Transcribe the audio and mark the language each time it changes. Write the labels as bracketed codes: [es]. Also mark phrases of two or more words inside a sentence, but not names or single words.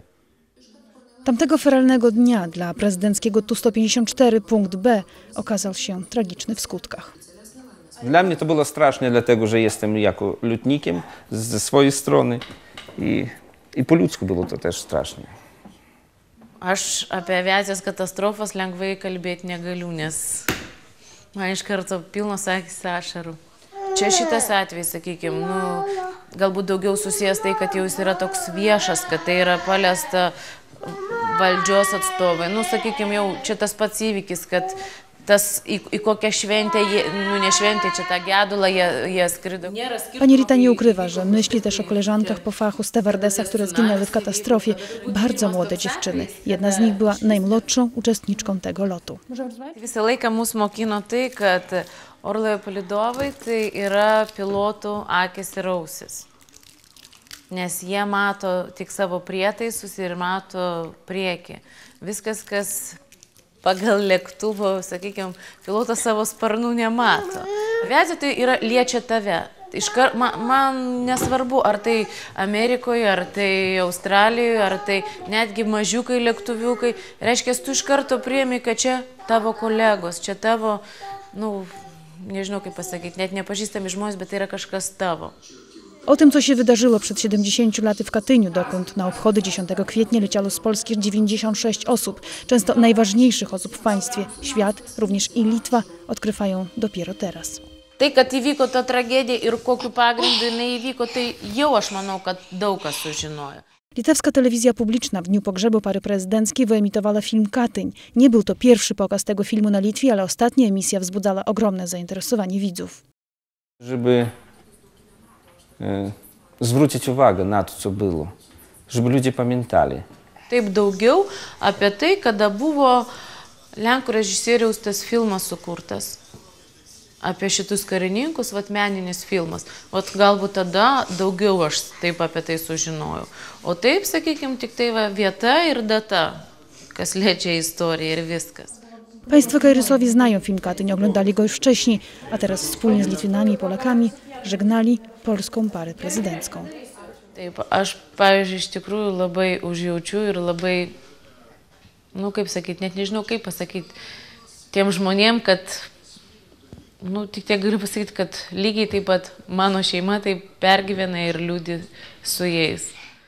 [pl] Tamtego feralnego dnia dla prezydenckiego Tu-154 punkt B okazał się tragiczny w skutkach. Dla mnie to było straszne, dlatego że jestem jako lotnikiem ze swojej strony i po ludzku było to też strasznie. [lt] Aš apie aviacijos katastrofas lengvai kalbėti negaliu, nes man iš karto pilnos akys ašarų. Čia šitas atvejis, sakykime, galbūt daugiau susijęs tai, kad jau jis yra toks viešas, kad tai yra paliesta valdžios atstovai. Sakykime, jau čia tas pats įvykis, kad tas į kokią [pl] świętę, nie świętę, [lt] čia tą gedulą jie skrydo. [pl] Pani Rita nie ukrywa, że myśli też o koleżankach po fachu stewardesach, które zginęły w katastrofie. Bardzo młode dziewczyny. Jedna z nich była najmłodszą uczestniczką tego lotu. [lt] Visą laiką mus mokino tai, kad orlaivio palydovai tai yra pilotų akys ir ausis. Nes jie mato tik savo prietaisus ir mato priekį. Viskas, kas pagal lėktuvo, sakykime, pilotas savo sparnų nemato. Aviacija tai liečia tave. Man nesvarbu, ar tai Amerikoje, ar tai Australijoje, ar tai netgi mažiukai lėktuviukai. Reiškia, tu iš karto priemi, kad čia tavo kolegos, čia tavo, nežinau kaip pasakyti, net nepažįstami žmonės, bet tai yra kažkas tavo. [pl] O tym, co się wydarzyło przed 70 laty w Katyniu, dokąd na obchody 10 kwietnia leciało z Polski 96 osób, często najważniejszych osób w państwie. Świat, również i Litwa, odkrywają dopiero teraz. [lt] Tai, kad įvyko ta tragedija ir kokiu pagrindu jinai įvyko, tai jau aš manau, kad daug kas sužinojo. [pl] Litewska telewizja publiczna w dniu pogrzebu pary prezydenckiej wyemitowała film Katyń. Nie był to pierwszy pokaz tego filmu na Litwie, ale ostatnia emisja wzbudzała ogromne zainteresowanie widzów. Żeby zwrócić uwagę na to, co było, żeby ludzie pamiętali. [lt] Taip daugiau apie tai, kada buvo lenkų režisieriaus tas filmas sukurtas. Apie šitus karininkus, meninis filmas. Galbūt tada daugiau aš taip apie tai sužinojau. O taip, sakykime, tik tai vieta ir data, kas liečia istoriją ir viskas. [pl] Państwo Kajrysowie znają film Katyń, oglądali go już wcześniej, a teraz wspólnie z Litwinami i Polakami żegnali polską parę prezydencką. [lt] Taip, aš, pavyzdžiui, iš tikrųjų labai užjaučiu ir labai, kaip sakyti, net nežinau kaip pasakyti, tiem žmonėm, kad, tik tiek galiu pasakyti, kad lygiai taip pat mano šeima taip pergyvena ir liūdi su jais.